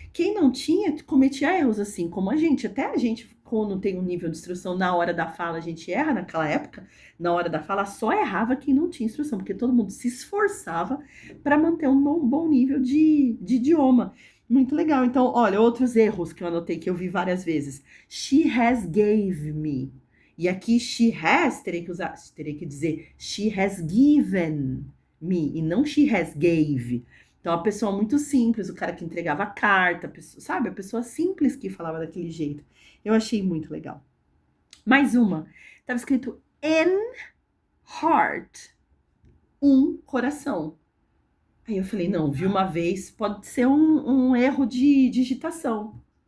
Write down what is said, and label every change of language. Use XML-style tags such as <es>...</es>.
<pt>Quem não tinha, cometia erros assim, como a gente. Até a gente, quando tem um nível de instrução na hora da fala, a gente erra naquela época. Na hora da fala, só errava quem não tinha instrução, porque todo mundo se esforçava para manter um bom nível de idioma. Muito legal. Então, olha, outros erros que eu anotei, que eu vi várias vezes.</pt> <en>She has gave me.</en> <pt>E aqui, she has, terei que dizer,</pt> <en>she has given me,</en> <pt>e não</pt> <en>she has gave.</en> <pt>Então, a pessoa muito simples, o cara que entregava a carta, a pessoa, sabe? A pessoa simples que falava daquele jeito. Eu achei muito legal. Mais uma. Estava escrito an heart. Coração. Aí eu falei, não, vi uma vez, pode ser um erro de digitação.</pt>